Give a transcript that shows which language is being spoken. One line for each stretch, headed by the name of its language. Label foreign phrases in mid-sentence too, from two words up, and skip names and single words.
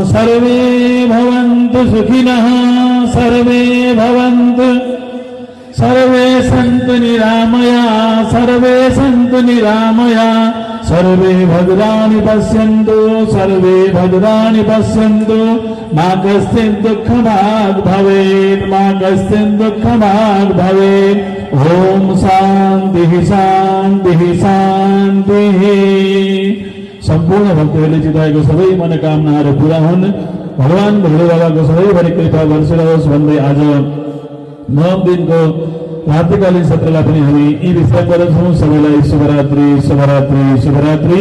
Sanskrit: सर्वे भवन्तु सुखिनः, सर्वे भवन्तु, सर्वे सन्तु निरामया, सर्वे सन्तु निरामया, सर्वे भद्राणि पश्यन्तु, सर्वे भद्राणि पश्यन्तु, मा कश्चित् दुःखभाग् भवेत्, मा कश्चित् दुःखभाग् भवेत्। ओम शान्तिः शान्तिः शान्तिः।
Nepali: सम्पूर्ण भक्तहरूले चिताएको सबै मनोकामनाहरू पूरा हुन्, भगवान भोले बाबाको सधैँभरि कृपा बरसिरहोस् भन्दै आज 9 दिनको रात्रिकालीन सत्रलाई पनि हामी यी विस्तार गर्छौँ। सबैलाई शुभरात्रि शुभरात्रि शुभरात्रि।